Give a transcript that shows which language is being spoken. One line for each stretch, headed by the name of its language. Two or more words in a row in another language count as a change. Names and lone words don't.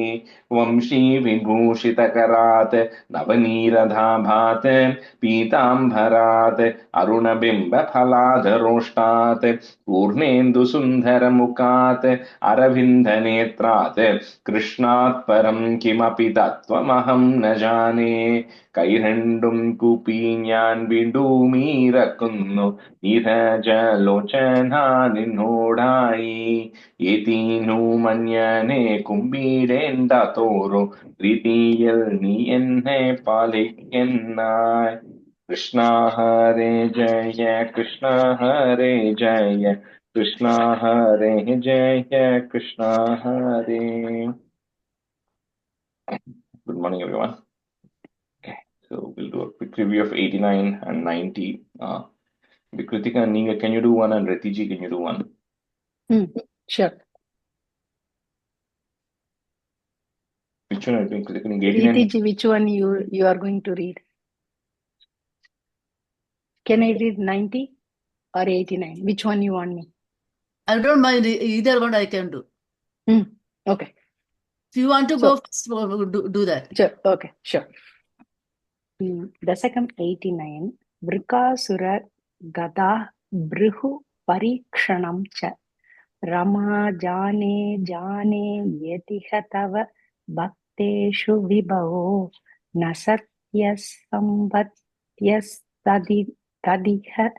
Sanskrit: वंशीविभूषितकरात् नवनीरधाभात् पीताम्बरात् अरुणबिम्बफलाधरोष्टात् पूर्णेन्दुसुन्दरमुखात् अरविन्दनेत्रात् कृष्णात् परं किमपि तत्त्वमहं न जाने।
Malayalam: കൈരണ്ടും കൂപ്പി ഞാൻ വിടുമീറക്കുന്നു നിരജലോചന നിന്നോടായി. ഏതീനു മഞ്ഞനെ കുമ്പിടേണ്ട തോറും പ്രീതിയിൽ നീ എന്നെ പാലിക്കുന്നായി.
Sanskrit: കൃഷ്ണ ഹരേ ജയ കൃഷ്ണ ഹരേ ജയ കൃഷ്ണ ഹരേ ജയ കൃഷ്ണ ഹരേ.
English: Good morning, everyone. So we'll do a quick review of 89 and 90. Kritika and Ninga, can you do one? And Ratiji, can you do one? Sure. Which one are you doing, Kritika? 89? Ratiji, which one you are going to read? Can I read 90 or 89? Which one you want me? I don't mind either one. I can do. Okay. If you want to go first, do that. Sure. Okay. Sure. Dasakam 89.
Sanskrit: वृकासुर गदा भृहु परीक्षणं च रमा जाने जाने यदिह तव भक्तेषु विभवो न सत्यसम्पत्यस्तदिह